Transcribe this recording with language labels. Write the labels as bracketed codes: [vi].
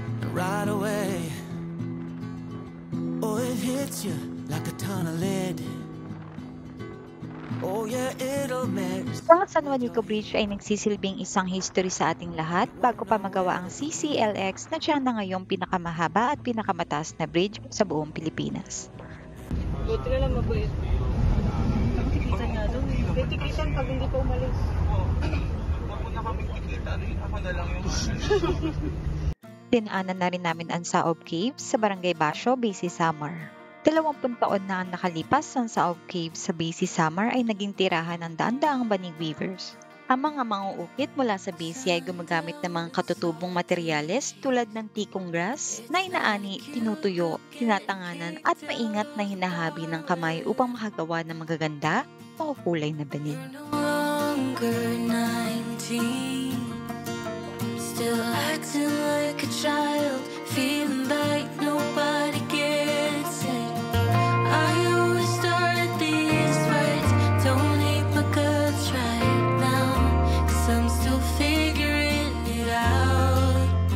[en] Right away, oh, it hits you like a ton of lead. Oh yeah, it'll mess. [tl] Ang San Juanico Bridge ay nagsisilbing isang history sa ating lahat bago pa magawa ang CCLX na siya na ngayong pinakamahaba at pinakamataas na bridge sa buong Pilipinas. Buti na lang mabait. Tikitan nga doon. Tikitan pag hindi pa umalis. Huwag mo na kami tikita. Ako na lang yung Dinaanan na rin namin ang Saob Caves sa Barangay Basyo, BC Samar. 20 taon na ang nakalipas ang Saob Caves sa BC Samar ay naging tirahan ng daan-daang banig weavers. Ang mga manguukit mula sa BC ay gumagamit ng mga katutubong materyales tulad ng tikong grass na inaani, tinutuyo, tinatanganan at maingat na hinahabi ng kamay upang makagawa ng magaganda o kulay na banig. [en] No longer 19, still acting like a child, feeling like nobody gets it. I always start these fights, don't hate my guts right now, 'cause I'm still figuring it out.